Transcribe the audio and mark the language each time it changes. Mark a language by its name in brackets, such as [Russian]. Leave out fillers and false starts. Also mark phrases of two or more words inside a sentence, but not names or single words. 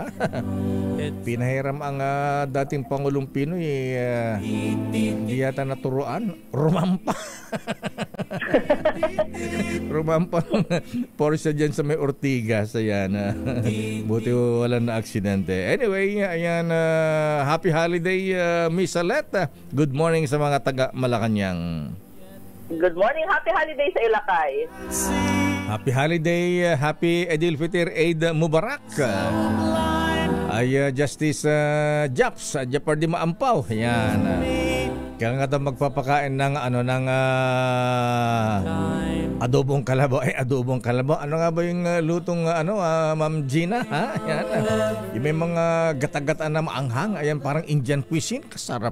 [Filipino] Pinahiram ang dating Pangulong Pinoy hindi yata naturuan, rumampa. Rumampa ng Porsche dyan sa may Ortigas. Ayan, buti wala na aksidente. Anyway, ayan, [English] happy holiday Miss Aleta. Good morning [Filipino] sa mga taga Malacanang. [English] Good morning, happy holiday [Filipino] sa Ilakay. [English] Happy holiday, happy Eid al-Fitr, [Arabic] Eid Mubarak. [Filipino] Justice Japs, Jeopardy Maampaw. Yan. Kaya nga daw magpapakain ng adobong kalabaw. Adobong kalabaw. Ano nga ba yung lutong Ma'am Gina? Yan. Yung may mga gata-gata na maanghang. Ayan, parang [English] Indian cuisine.